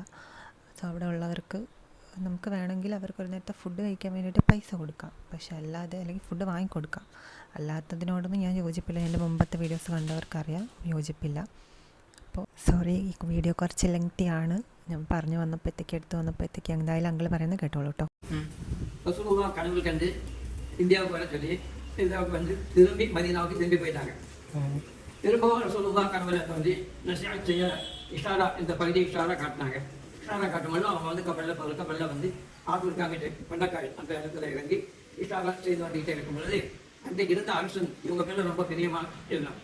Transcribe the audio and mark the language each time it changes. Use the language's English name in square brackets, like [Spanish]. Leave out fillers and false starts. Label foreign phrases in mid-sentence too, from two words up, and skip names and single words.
[Malayalam] സോ അവിടെ ഉള്ളവർക്ക് നമുക്ക് വേണമെങ്കിൽ അവർക്ക് ഒരു നേരത്തെ ഫുഡ് കഴിക്കാൻ വേണ്ടിയിട്ട് പൈസ കൊടുക്കാം, പക്ഷെ അല്ലാതെ അല്ലെങ്കിൽ ഫുഡ് വാങ്ങിക്കൊടുക്കാം. അല്ലാത്തതിനോടൊന്നും ഞാൻ യോജിപ്പില്ല. എൻ്റെ മുമ്പത്തെ വീഡിയോസ് കണ്ടവർക്കറിയാം, യോജിപ്പില്ല. അപ്പോൾ സോറി, ഈ വീഡിയോ കുറച്ച് ലെങ്തി ആണ്. ഞാൻ പറഞ്ഞു വന്നപ്പോഴത്തേക്ക് എടുത്ത് വന്നപ്പോഴത്തേക്ക് എന്തായാലും അങ്കിൾ പറയുന്നത് കേട്ടോളൂ കേട്ടോ. [Tamil] கனவு கண்டு இந்தியாவுக்கு வர சொல்லி இந்தியாவுக்கு வந்து திரும்பி மதீனாவுக்கு திரும்பி போயிட்டாங்க. திரும்பவும் ரசூலுல்லாஹ் கனவுல வந்து நசிஹத் செய்ய இஷாரா, இந்த பகுதி இஷாரா காட்டினாங்க. இஷாரா காட்டும்போது அவங்க வந்து கப்பலில் வந்து ஆப்பிரிக்காங்கிட்டு வெள்ளக்காய் அந்த இடத்துல இறங்கி இஷாரா செய்து வந்துகிட்டே இருக்கும் பொழுது அந்த இருந்த அரசன் இவங்க பேர்ல ரொம்ப பிரியமாக இருந்தான்.